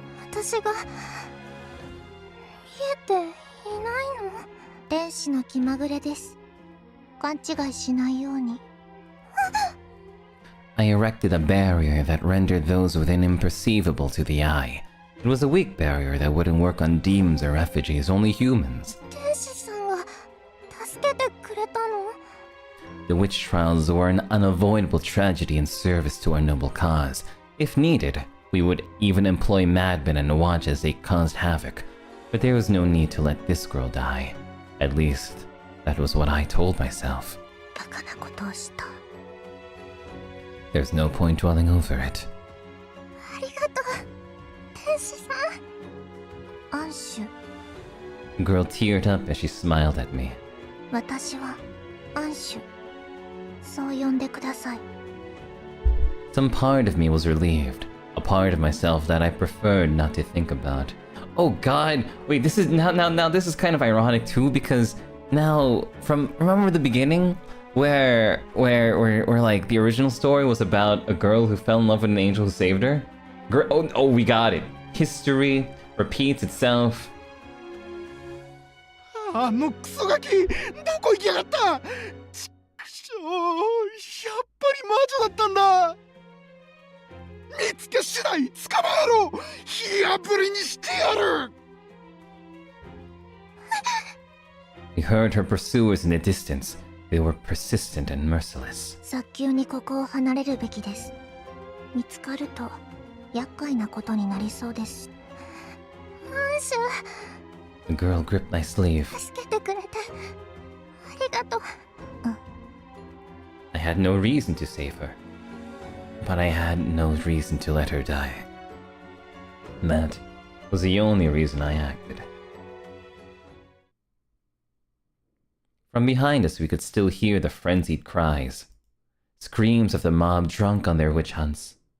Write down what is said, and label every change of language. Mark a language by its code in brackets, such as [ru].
[ja] 私が見えていないの？天使の気まぐれです。勘違いしないように。 [en] I erected a barrier that rendered those within imperceivable to the eye. It was a weak barrier that wouldn't work on demons or effigies, only humans. [ja] 天使さんが助けてくれたの？ [en] The witch trials were an unavoidable tragedy in service to our noble cause. If needed, we would even employ madmen and watch as they caused havoc. But there was no need to let this girl die. At least, that was what I told myself. [ja] バカなことをした。 [en] There's no point dwelling over it. [ja] ありがとう、天使さん。アンシュ。 [en] The girl teared up as she smiled at me. [ja] 私はアンシュ。そう呼んでください。 [en] Some part of me was relieved, a part of myself that I preferred not to think about. Oh god, wait, this is now this is kind of ironic too, because now remember the beginning where like the original story was about a girl who fell in love with an angel who saved her? Oh, we got it. History repeats itself. [ja] あのクソガキ、どこ行きやがった。ちくしょう、やっぱり魔女だったんだ。見つけ次第捕まえろ。火あぶりにしてやる。 [en] We heard her pursuers in the distance. They were persistent and merciless. [ja] 早急にここを離れるべきです。見つかると厄介なことになりそうです。アンシュ。 [en] The girl gripped my sleeve. [ja] 助けてくれてありがとう。 [en] I had no reason to save her, but I had no reason to let her die. That was the only reason I acted. From behind us, we could still hear the frenzied cries, screams of the mob drunk on their witch hunts.